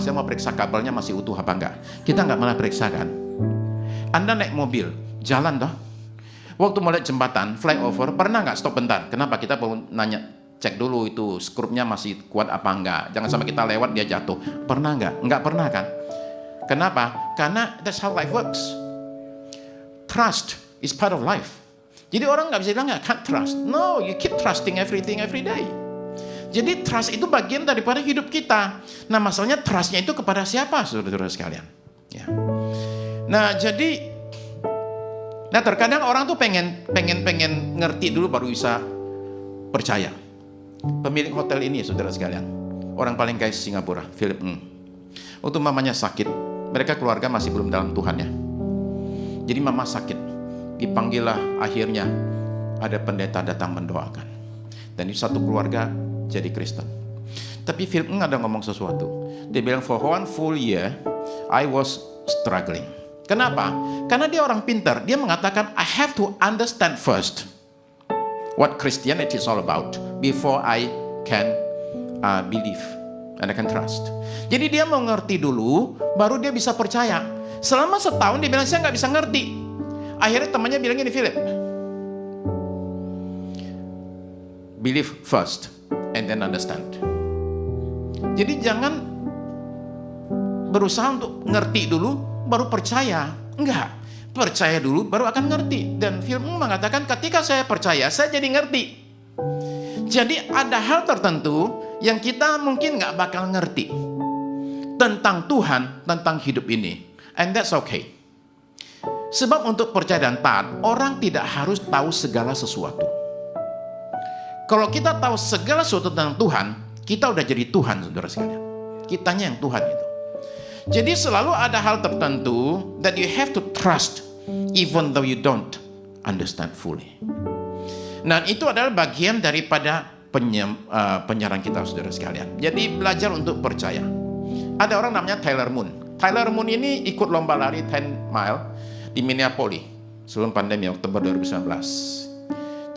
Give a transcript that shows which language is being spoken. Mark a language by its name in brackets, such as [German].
[Indonesian] Saya mau periksa kabelnya masih utuh apa enggak. Kita nggak pernah periksa kan? Anda naik mobil, jalan toh. Waktu mau lihat jembatan, flyover, pernah nggak stop bentar? Kenapa? Kita perlu nanya, cek dulu itu skrupnya masih kuat apa enggak. Jangan sampai kita lewat dia jatuh. Pernah nggak? Nggak pernah kan? Kenapa? Karena [English] that's how life works. Trust is part of life. [Indonesian] Jadi orang nggak bisa bilang, [English] I can't trust. No, you keep trusting everything every day. [Indonesian] Jadi trust itu bagian daripada hidup kita. Nah masalahnya trustnya itu kepada siapa, saudara-saudara sekalian? Ya. Nah jadi, terkadang orang tuh pengen ngerti dulu baru bisa percaya. Pemilik hotel ini, saudara sekalian, orang paling kaya Singapura, Philip Ng. Waktu mamanya sakit, mereka keluarga masih belum dalam Tuhan ya. Jadi mama sakit, dipanggillah akhirnya ada pendeta datang mendoakan. Dan itu satu keluarga jadi Kristen. Tapi Philip Ng ada ngomong sesuatu. Dia bilang, [English] for 1 full year, I was struggling. [Indonesian] Kenapa? Karena dia orang pintar. Dia mengatakan, [English] I have to understand first what Christianity is all about before I can believe and I can trust. [Indonesian] Jadi dia mau ngerti dulu, baru dia bisa percaya. Selama setahun dia bilang, saya nggak bisa ngerti. Akhirnya temannya bilang gini, [English] Philip, believe first and then understand. [Indonesian] Jadi jangan berusaha untuk ngerti dulu baru percaya. Enggak, percaya dulu baru akan ngerti. Dan Philip mengatakan ketika saya percaya saya jadi ngerti. Jadi ada hal tertentu yang kita mungkin nggak bakal ngerti tentang Tuhan, tentang hidup ini, [English] and that's okay. [Indonesian] Sebab untuk percaya dan taat, orang tidak harus tahu segala sesuatu. Kalau kita tahu segala sesuatu tentang Tuhan, kita udah jadi Tuhan, saudara sekalian. Kitanya yang Tuhan itu. Jadi selalu ada hal tertentu [English] that you have to trust, even though you don't understand fully. [Indonesian] Nah, itu adalah bagian daripada penyerang kita, saudara sekalian. Jadi belajar untuk percaya. Ada orang namanya Tyler Moon. Tyler Moon ini ikut lomba lari 10 mile di Minneapolis sebelum pandemi Oktober 2019.